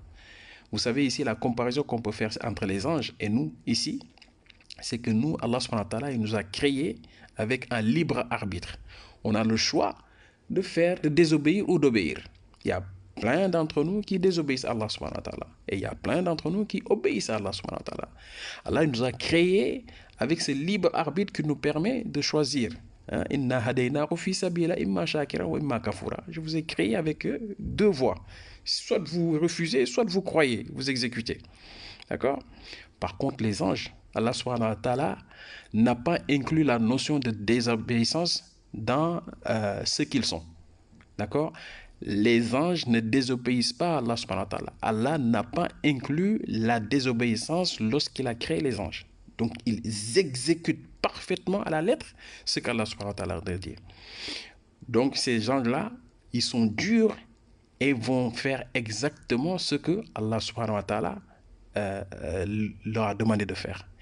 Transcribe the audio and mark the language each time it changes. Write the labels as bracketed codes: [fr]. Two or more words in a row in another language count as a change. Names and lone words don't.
[fr] Vous savez ici la comparaison qu'on peut faire entre les anges et nous ici, c'est que nous, Allah [ar] سبحانه وتعالى, [fr] il nous a créés avec un libre arbitre. On a le choix de désobéir ou d'obéir. Il y a plein d'entre nous qui désobéissent à Allah [ar] سبحانه وتعالى. [fr] Et il y a plein d'entre nous qui obéissent à Allah [ar] سبحانه وتعالى. [fr] Allah nous a créés avec ce libre arbitre qui nous permet de choisir. Je vous ai créé avec deux voies. Soit vous refusez, soit vous croyez, vous exécutez. D'accord? Par contre, les anges, Allah [ar] سبحانه وتعالى [fr] n'a pas inclus la notion de désobéissance dans ce qu'ils sont. D'accord? Les anges ne désobéissent pas à Allah [ar] سبحانه وتعالى. [fr] Allah n'a pas inclus la désobéissance lorsqu'il a créé les anges. Donc, ils exécutent parfaitement à la lettre ce qu'Allah [ar] سبحانه وتعالى [fr] a dit. Donc, ces gens-là, ils sont durs et vont faire exactement ce que Allah [ar] سبحانه وتعالى [fr] leur a demandé de faire.